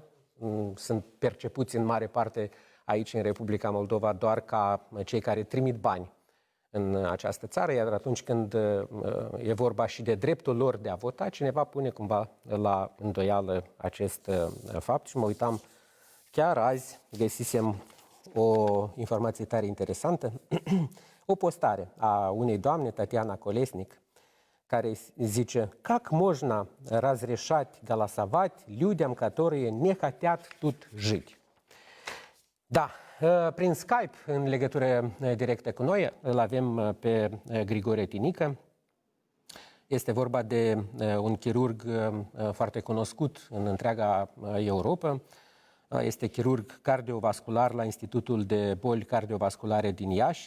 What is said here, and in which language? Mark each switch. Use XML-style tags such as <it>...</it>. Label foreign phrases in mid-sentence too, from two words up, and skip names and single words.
<ro>Sunt percepuți în mare parte aici în Republica Moldova doar ca cei care trimit bani în această țară, iar atunci când e vorba și de dreptul lor de a vota, cineva pune cumva la îndoială acest fapt. Și mă uitam, chiar azi găsisem o informație tare interesantă, o postare a unei doamne, Tatiana Kolesnik, care zice:</ro> <ru>"Как можно разрешать голосовать людям, которые не хотят тут жить?"</ru> <ro>Da, prin Skype, în legătură directă cu noi, îl avem pe Grigore Tinică. Este vorba de un chirurg foarte cunoscut în întreaga Europa. Este chirurg cardiovascular la Institutul de Boli Cardiovasculare din Iași.</ro>